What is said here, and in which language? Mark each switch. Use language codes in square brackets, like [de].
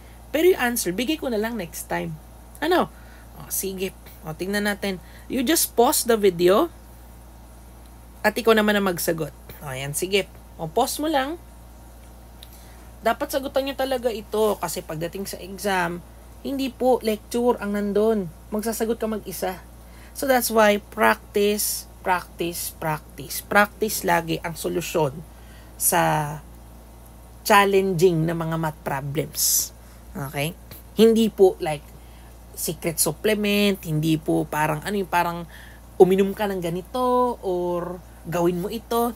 [tl] Pero yung answer, bigay ko na lang next time. Ano? Oh, sige. O, tingnan natin. [en] You just pause the video [tl] at ikaw naman ang magsagot. O, yan. Sige. O, pause mo lang. Dapat sagutan nyo talaga ito kasi pagdating sa exam, hindi po lecture ang nandun. Magsasagot ka mag-isa. [en] So, that's why practice, practice, practice. [tl] Practice lagi ang solusyon sa challenging na mga math problems. Okay? Hindi po like secret supplement, hindi po parang parang uminom ka ng ganito or gawin mo ito.